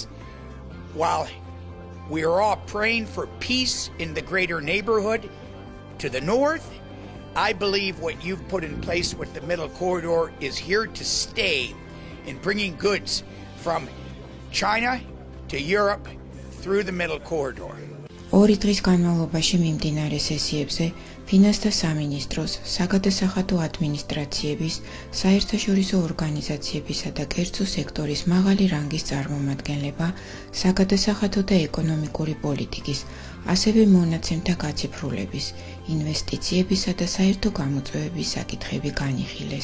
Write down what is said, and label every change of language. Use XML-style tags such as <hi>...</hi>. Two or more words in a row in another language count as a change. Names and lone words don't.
<en>While we are all praying for peace in the greater neighborhood to the north, I believe what you've put in place with the Middle Corridor is here to stay in bringing goods from China to Europe through the Middle Corridor.</en> <ka>ორი დღის განმავლობაში მიმდინარე სესიებზე ფინანსთა სამინისტროს, საგადასახადო ადმინისტრაციების, საერთაშორისო ორგანიზაციებისა და კერძო სექტორის მაღალი რანგის წარმომადგენლება საგადასახადო და ეკონომიკური პოლიტიკის, ასევე მონაცემთა გაციფრულების, ინვესტიციებისა და საერთო გამოწვევების საკითხები განიხილეს.</ka>